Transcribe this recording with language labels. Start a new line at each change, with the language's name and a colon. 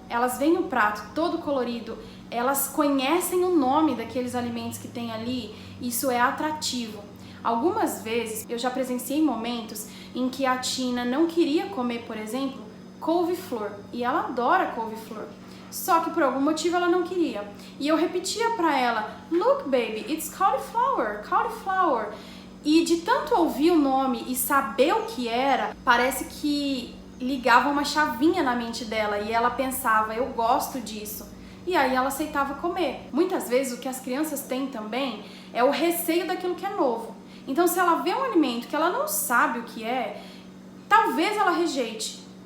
Portuguese: Elas veem o prato todo colorido, elas conhecem o nome daqueles alimentos que tem ali, isso é atrativo. Algumas vezes eu já presenciei momentos em que a Tina não queria comer, por exemplo, couve-flor, e ela adora couve-flor. Só que por algum motivo ela não queria. E eu repetia pra ela,
English: look baby, it's cauliflower, cauliflower.
Portuguese: E de tanto ouvir o nome e saber o que era, parece que ligava uma chavinha na mente dela e ela pensava, eu gosto disso. E aí ela aceitava comer. Muitas vezes o que as crianças têm também é o receio daquilo que é novo. Então se ela vê um alimento que ela não sabe o que é, talvez ela rejeite.